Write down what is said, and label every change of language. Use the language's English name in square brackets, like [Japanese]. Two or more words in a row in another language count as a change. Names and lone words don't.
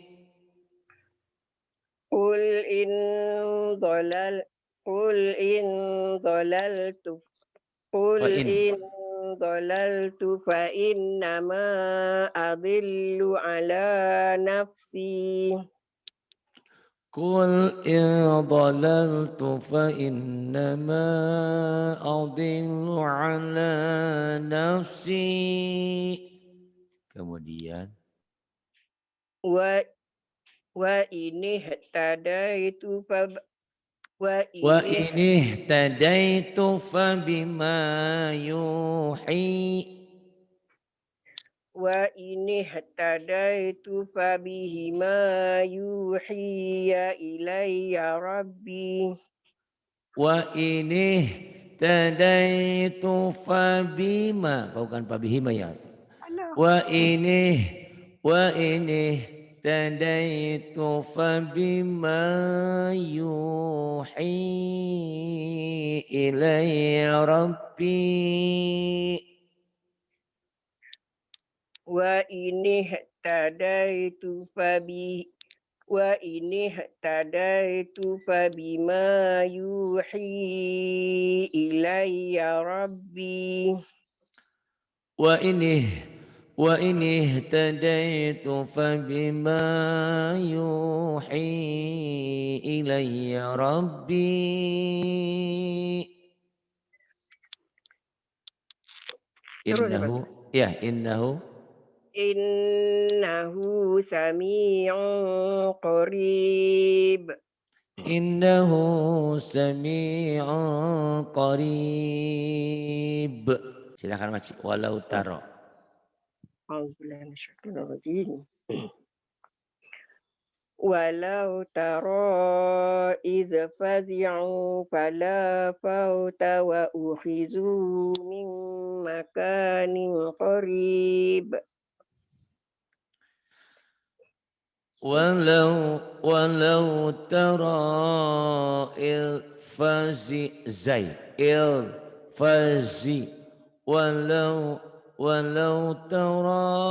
[Arabic] قل إن ضللت فإنما أضل على نفسي. قل إن ضللت فإنما أضل على نفسي. [Indonesian] Kemudian [Arabic] وإن اهتديت وإن تديت فبما يوحي. وإن اهتديت فبهما يوحي إلي ربي. وإن تديت فبما, bukan fabihima ya. [Indonesian] Alah. [Arabic] وإن تديت فبما يوحي إلي ربي. وإن اهتديت فبما يوحي إلي ربي. وإن تديت فبما يوحي إلي ربي. [Indonesian] Terus ya, Pak? [Arabic] إنه سميع قريب. إنه سميع قريب. [Indonesian] Silakan Mas, [Arabic] ولو ترى. أعوذ بالله من الشيطان الرجيم. ولو ترى إذ فزعوا فلا فوت وأخذوا من مكان قريب. ولو ترى ولو ترى